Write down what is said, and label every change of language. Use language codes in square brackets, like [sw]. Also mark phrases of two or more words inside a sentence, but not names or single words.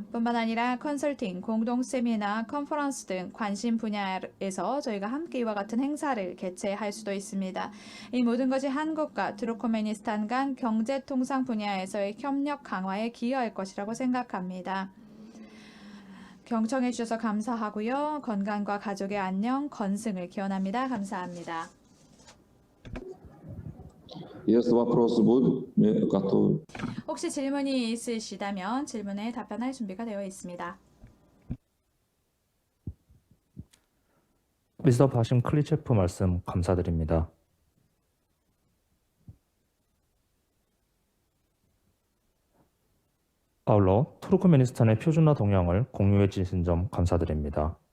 [ko] 뿐만 아니라 컨설팅, 공동 세미나, 컨퍼런스 등 관심 분야에서 저희가 함께 이와 같은 행사를 개최할 수도 있습니다. 이 모든 것이 한국과 투르크메니스탄 간 경제 통상 분야에서의 협력 강화에 기여할 것이라고 생각합니다. 경청해 주셔서 감사하고요. 건강과 가족의 안녕, 건승을 기원합니다. 감사합니다. [ru] Если вопросы будут, мы готовы. [ko] 혹시 질문이 있으시다면 질문에 답변할 준비가 되어 있습니다. 미스터 바심 클리체프 말씀 감사드립니다. 아울러 투르크메니스탄의 표준화 동향을 공유해 주신 점 감사드립니다.